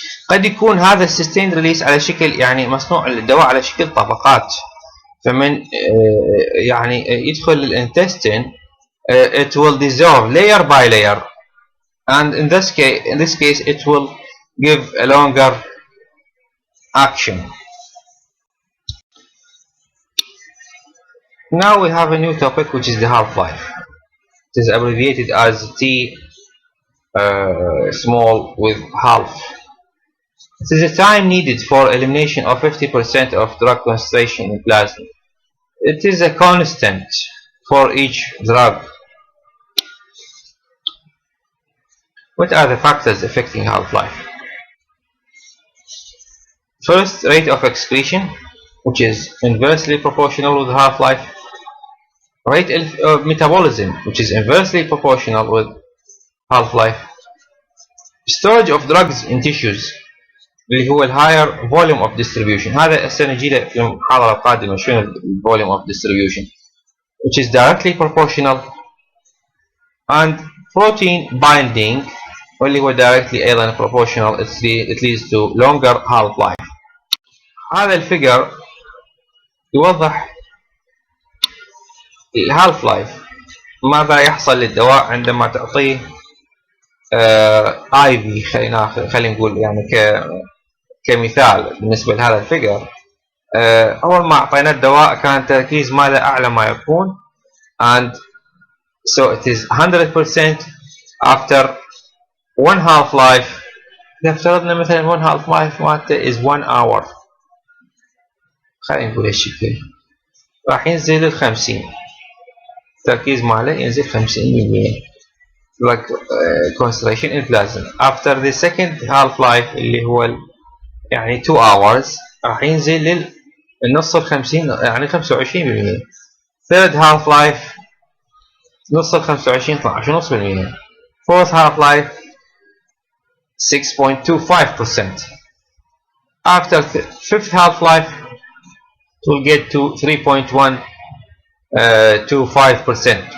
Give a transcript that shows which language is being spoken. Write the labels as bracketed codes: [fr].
[ar] قد يكون هذا السستين ريليس على شكل يعني مصنوع الدواء على شكل طبقات، فمن يعني يدخل الانتستين [en] it will dissolve layer by layer, and in this case it will give a longer action. Now we have a new topic, which is the half-life. It is abbreviated as T small with half. It is the time needed for elimination of 50% of drug concentration in plasma. It is a constant for each drug. What are the factors affecting half-life? First, rate of excretion, which is inversely proportional with half-life. Rate of metabolism, which is inversely proportional with half-life. Storage of drugs in tissues, [ar] اللي هو [en] higher volume of distribution. [ar] هذا هسه نجي له في المحاضرة القادمة شنو [en] volume of distribution, which is directly proportional. And protein binding, [ar] واللي هو [en] directly [ar] أيضا [en] proportional. It leads to longer half-life. [ar] هذا الفيجر يوضح الهالف لايف، ماذا يحصل للدواء عندما تعطيه اي في. خلينا نقول يعني كمثال بالنسبه لهذا الفيجر. اول ما اعطينا الدواء كان التركيز ماله اعلى ما يكون، [en] and so it is 100% after one half life. [ar] اذا افترضنا مثلا [en] one half life [ar] مالته [en] is 1 hour، [ar] خلينا نقول هالشكل، راح ينزل ال 50، التركيز ماله ينزل 50% [en] like concentration in plasma. After the second half life [ar] اللي هو يعني 2 hours راح ينزل للنص ال 50 يعني 25%. [en] third half-life [ar] نص ال [en] 25 12.5%. fourth half-life 6.25%. after fifth half-life it will get to 3.125%.